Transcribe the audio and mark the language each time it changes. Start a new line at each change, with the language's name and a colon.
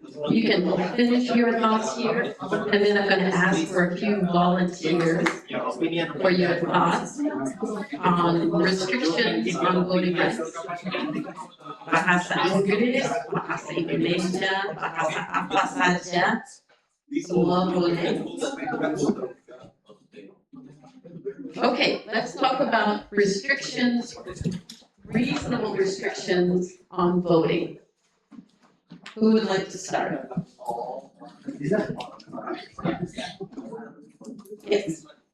English: you can finish your thoughts here, and then I'm going to ask for a few volunteers your opinion for your thoughts on restrictions on voting rights.
Indonesian: Bahasa Inggris, bahasa Indonesia, bahasa apa saja, semua boleh.
English: Okay, let's talk about restrictions, reasonable restrictions on voting. Who would like to start? Yes.